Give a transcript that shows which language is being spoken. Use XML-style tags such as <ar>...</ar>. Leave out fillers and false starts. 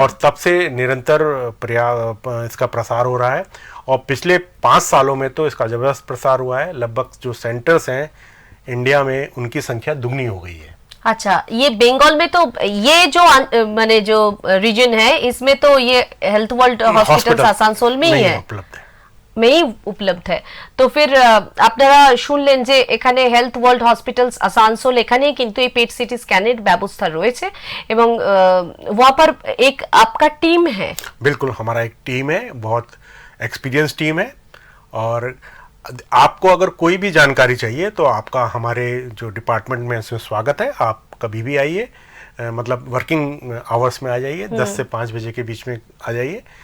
<hi>और तब से निरंतर इसका प्रसार हो रहा है और पिछले 5 सालों में तो इसका जबरदस्त प्रसार हुआ है। लगभग जो सेंटर्स हैं इंडिया में उनकी संख्या दुगनी हो गई है। अच्छा, ये बंगाल में तो ये जो माने जो रीजन है इसमें तो ये हेल्थ वर्ल्ड हॉस्पिटल आसानसोल में ही है, উপলব্ধ है।</hi> <bn>তো ফির আপনারা শুনলেন যে এখানে হেলথ ওয়ার্ল্ড হসপিটালস আসানসোল এখানেই কিন্তু এই পেট সিটি স্ক্যানের ব্যবস্থা রয়েছে এবং</bn> <hi>वहां पर एक आपका टीम है। बिल्कुल हमारा एक टीम है, बहुत एक्सपीरियंस टीम है। और आपको अगर कोई भी जानकारी चाहिए तो आपका हमारे जो डिपार्टमेंट में इसमें स्वागत है। आप कभी भी आइए, मतलब वर्किंग आवर्स में आ जाइए, 10 से 5 बजे के बीच में आ जाइए।</hi>